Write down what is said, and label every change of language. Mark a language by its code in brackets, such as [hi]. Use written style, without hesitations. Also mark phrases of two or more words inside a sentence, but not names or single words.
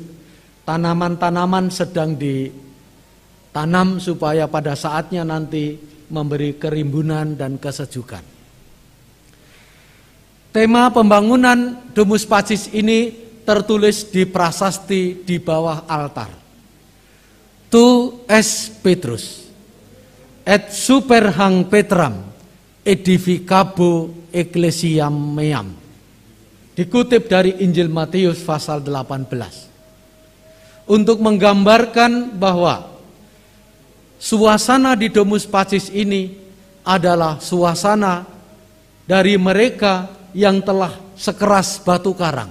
[id] Tanaman-tanaman sedang ditanam supaya pada saatnya nanti memberi kerimbunan dan kesejukan. Tema pembangunan Domus Pacis ini tertulis di prasasti di bawah altar. [la] Tu es Petrus et super hang Petram edificabo ecclesiam meam. [id] Dikutip dari Injil Matius pasal 18. Untuk menggambarkan bahwa suasana di Domus Pacis ini adalah suasana dari mereka yang telah sekeras batu karang.